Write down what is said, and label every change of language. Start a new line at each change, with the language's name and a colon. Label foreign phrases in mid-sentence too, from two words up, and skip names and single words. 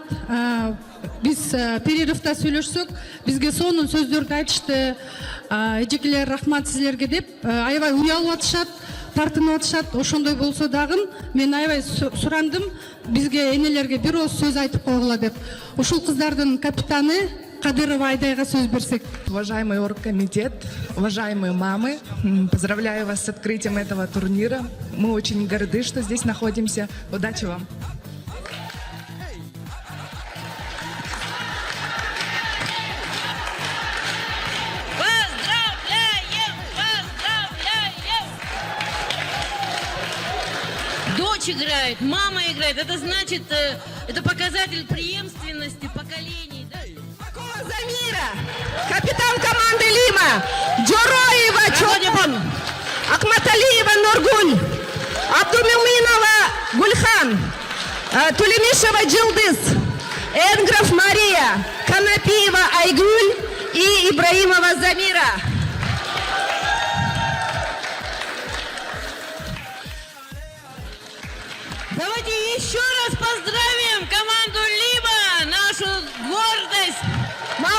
Kyrgyz: Биз перерывда сүйлөшсөк, бизге сонун сөздөрдү айтышты. Эжекелер рахмат силерге деп, аябай уялып атышат, тартынып атышат. Ошондой болсо дагы мен аябай сурандым, бизге энелерге бир ооз сөз айтып койгула деп. Ушул кыздардын капитаны Кадырова Айдайга сөз берсек.
Russian: Уважаемый оргкомитет, уважаемые мамы, поздравляю вас с открытием этого турнира. Мы очень горды, что здесь находимся. Удачи вам! Поздравляем! Поздравляем! Дочь играет, мама играет. Это значит, это показатель преемственности поколений. Да? Замира, капитан команды Лима, Джороева Чопон, Акматалиева Нургуль, Абдумилинова Гульхан, Тулемишева Джилдыз, Энгров Мария, Канапиева Айгуль и Ибраимова Замира. Давайте еще раз поздравим команду Лима, нашу гордость.